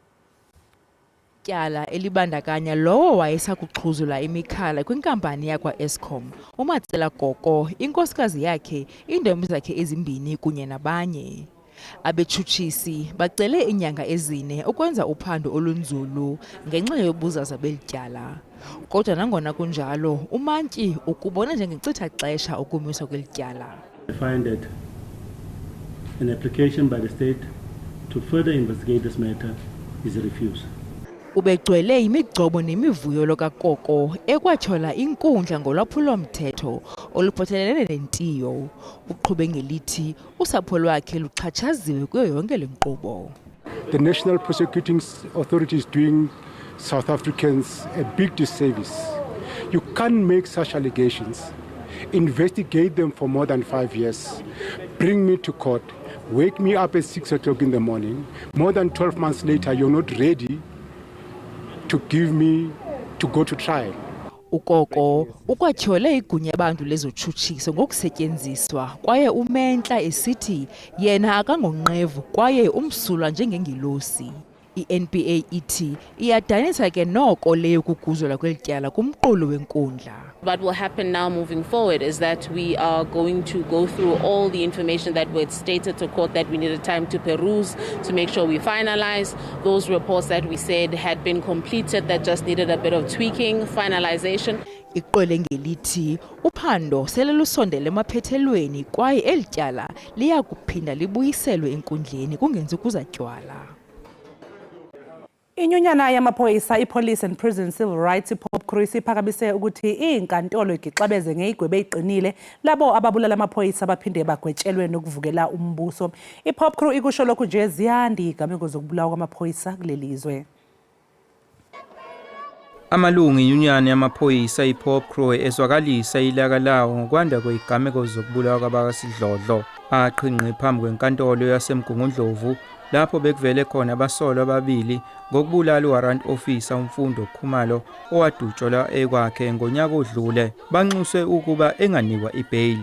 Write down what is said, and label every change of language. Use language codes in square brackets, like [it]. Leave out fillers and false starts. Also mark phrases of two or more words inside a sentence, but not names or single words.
[xh] Tyala elibandakanya lowo wayesakuxhuzula imikhala kwinkampani yakwa-Eskom, uMatsela Goko, inkosikazi yakhe, iintombi zakhe ezimbini kunye nabanye. Abetshutshisi bacele iinyanga ezine ukwenza uphando olunzulu ngenxa yobuzaza belityala. Kodwa nangona kunjalo, umantyi ukubona njengenkcitha xesha ukumiswa kwelityala. [en] I find that an application by the state to further investigate this matter is refused. [xh] Ubegcwele imigcobo nemivuyo lokakoko ekwatyhola inkundla ngolwaphulo-mthetho oluphathelene nentiyo. Uqhube ngelithi usapho lwakhe luxhatshaziwe kuyo yonke le nkqubo. [en] The National Prosecuting Authority is doing South Africans a big disservice. You can't make such allegations, investigate them for more than 5 years, bring me to court, wake me up at 6 o'clock in the morning. More than 12 months later, you're not ready to give me to go to trial. [xh] Ukoko ukwatyhole igunya abantu lezotshutshiso ngokusetyenziswa kwaye umentla esithi yena akangonqevu kwaye umsulwa njengengilosi. I-NPA ithi iyadanisa ke noko leyo kuguzulwa kwelityala kumqulu wenkundla. [en] What will happen now moving forward is that we are going to go through all the information that was stated to court that we needed time to peruse to make sure we finalize those reports that we said had been completed that just needed a bit of tweaking, finalization. [xh] Iqole ngelithi uphando sele lusondele emaphethelweni kwaye elityala liya kuphinda libuyiselwe enkundleni kungenzi kuzatywala. [zu] Inyunyana yamaphoyisa iPolice and Prison Civil Rights iPOPCRU iphakamise ukuthi inkantolo igixabeze ngeyigwebe eziqinile labo ababulala amaphoyisa baphinde bagwetshelwe nokuvukela umbuso. iPOPCRU ikusho lokhu nje ziyanda izigameko zokubulawa kwamaphoyisa kulelizwe. Amalungu enyunyana yamaphoyisa iPOPCRU ezwakalisa ilaka lawo ngokwanda kwezigameko zokubulawa kwabakasidlodlo aqhinqe phambi kwenkantolo yaseMgungundlovu lapho bekuvele khona abasolwa ababili ngokubulala uwarrant officer umfundo Khumalo owadutshelwa ekwakhe ngonyaka odlule banxuswe ukuba enganikwa ibhayili.